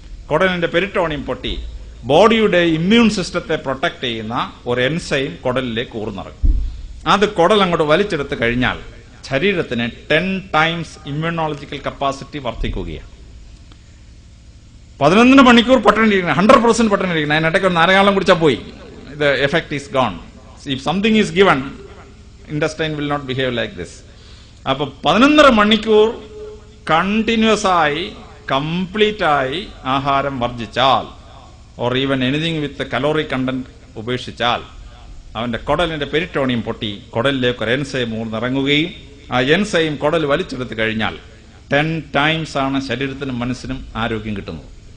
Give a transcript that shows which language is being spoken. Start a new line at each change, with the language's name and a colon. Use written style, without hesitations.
Malayalam: കുടലിന്റെ peritoneum പൊട്ടി ബോഡിയുടെ immune സിസ്റ്റത്തെ പ്രൊട്ടക്ട് ചെയ്യുന്ന ഒരു എൻസൈം കുടലിലേക്ക് ഊർന്നിറങ്ങും. അത് കുടൽ അങ്ങോട്ട് വലിച്ചെടുത്ത് കഴിഞ്ഞാൽ ശരീരത്തിന് 10 ടൈംസ് ഇമ്മ്യൂണോളജിക്കൽ കപ്പാസിറ്റി വർദ്ധിക്കുകയാണ്. 11 മണിക്കൂർ പട്ടണിരിക്കണം, 100% പട്ടണിരിക്കണം. അതിനിടയ്ക്ക് ഒരു നാരകാളം കുടിച്ചാൽ പോയി,
English: the effect is gone. If something is given, intestine will not behave like this.
Malayalam: അപ്പൊ 11.5 മണിക്കൂർ കണ്ടിന്യൂസ് ആയി കംപ്ലീറ്റ് ആയി ആഹാരം വർജിച്ചാൽ,
English: or even anything with calorie content
Malayalam: ഉപേക്ഷിച്ചാൽ, അവന്റെ കുടലിന്റെ പെരിറ്റോണിയം പൊട്ടി കുടലിലേക്ക് ഒരു എൻസൈം ഊർന്നിറങ്ങുകയും ആ എൻസൈം കുടൽ വലിച്ചെടുത്ത് കഴിഞ്ഞാൽ 10 ടൈംസ് ആണ് ശരീരത്തിനും മനസ്സിനും ആരോഗ്യം കിട്ടുന്നത്.